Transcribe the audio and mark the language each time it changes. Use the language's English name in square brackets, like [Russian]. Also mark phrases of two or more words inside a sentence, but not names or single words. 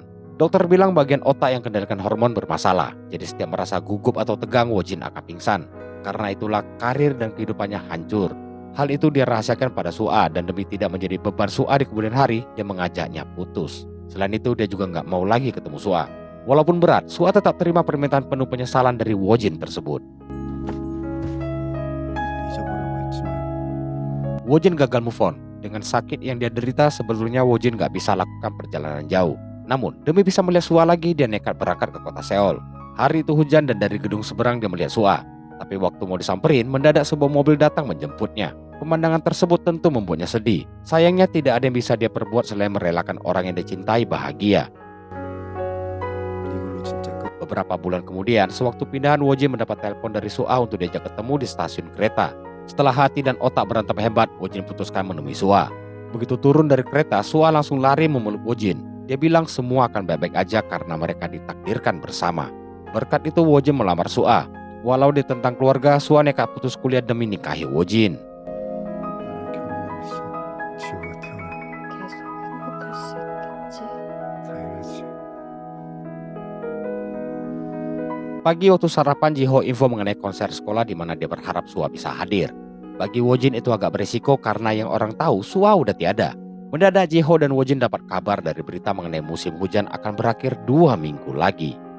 [Indonesian] Dokter bilang bagian otak yang kendalikan hormon bermasalah. Jadi setiap merasa gugup atau tegang, Wojin akan pingsan. Karena itulah karir dan kehidupannya hancur. Hal itu dia rahasiakan pada Sua dan demi tidak menjadi beban Sua di kemudian hari, dia mengajaknya putus. Selain itu dia juga nggak mau lagi ketemu Sua. Walaupun berat, Sua tetap terima permintaan penuh penyesalan dari Wojin tersebut. [Korean] 잊어보려고 했지만 [Indonesian] Wojin gagal [English] move on. [Indonesian] Dengan sakit yang dia derita, sebetulnya Wojin nggak bisa lakukan perjalanan jauh. Namun demi bisa melihat Sua lagi, dia nekat berangkat ke kota Seoul. Hari itu hujan dan dari gedung seberang dia melihat Sua. Tapi waktu mau disamperin, mendadak sebuah mobil datang menjemputnya. Pemandangan tersebut tentu membuatnya sedih. Sayangnya tidak ada yang bisa dia perbuat selain merelakan orang yang dicintai bahagia. [Korean] 이걸로 진짜 끝. [Indonesian] Beberapa bulan kemudian, sewaktu pindahan, Wojin mendapat telepon dari Sua untuk diajak ketemu di stasiun kereta. Setelah hati dan otak berantem hebat, Wojin putuskan menemui Sua. Begitu turun dari kereta, Sua langsung lari memeluk Wojin. Dia bilang semua akan baik-baik aja karena mereka ditakdirkan bersama. Berkat itu Wojin melamar Sua. Walau ditentang keluarga, Sua nekat putus kuliah demi nikahi Wojin. [Korean] 결혼했어. 지우가 태어나. 계속 행복할 수 있겠지? 당연하지. [Indonesian] Pagi waktu sarapan, Jiho info mengenai konser sekolah di mana dia berharap Sua bisa hadir. Bagi Wojin itu agak berisiko karena yang orang tahu Sua udah tiada. Mendadak Jiho dan Wojin dapat kabar dari berita mengenai musim hujan akan berakhir 2 minggu lagi.